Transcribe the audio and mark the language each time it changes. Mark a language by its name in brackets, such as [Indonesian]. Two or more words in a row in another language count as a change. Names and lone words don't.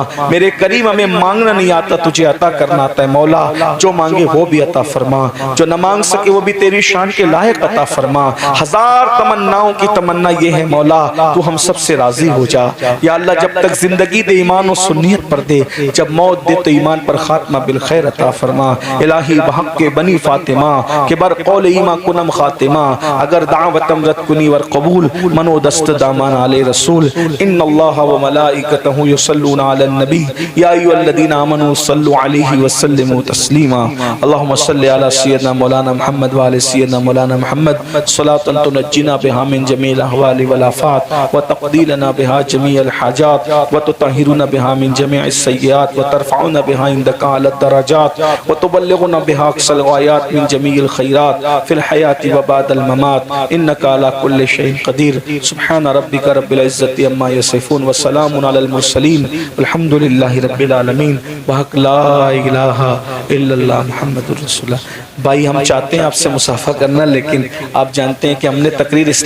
[Urdu] میرے کریم ہمیں مانگنا نہیں آتا، تجھے عطا کرنا آتا ہے مولا، جو مانگے وہ بھی عطا فرما، جو نہ مانگ سکے وہ بھی تیری شان کے لائق عطا فرما۔ ہزار تمناؤں کی تمنا یہ ہے مولا، تو ہم سب سے راضی ہو جا۔ یا اللہ جب تک زندگی دے ایمان و سنیت پر دے، جب موت دے تو ایمان پر خاتمہ بالخیر عطا فرما۔ [Persian] الہی بحق کے بنی فاطمہ کہ بر قول ایمان کنم خاتمہ، اگر دعوتم رد کنی ور قبول، منو دست دامان علی رسول۔ [Arabic] ان اللہ و ملائکتہ یصلون علی النبی یا ایھا الذین آمنوا صلوا علیہ وسلموا تسلیما۔ اللہم صلی علی سیدنا مولانا محمد وعلى سيدنا مولانا محمد صلاة تنجينا بها من جميع الأهوال والآفات وتقضي لنا بها جميع الحاجات وتطهرنا بها من جميع السيئات وترفعنا بها عندك على الدرجات وتبلغنا بها أقصى الغايات من جميع الخيرات في الحياة وبعد الممات إنك على كل شيء قدير سبحان ربك رب العزة عما يصفون وسلام على المرسلين والحمد لله رب العالمين وحق لا إله إلا الله محمد رسول الله۔ [Urdu] بھائی ہم چاہتے ہیں آپ سے مصافحہ کرنا، لیکن آپ جانتے ہیں کہ ہم نے تقریر اس لیے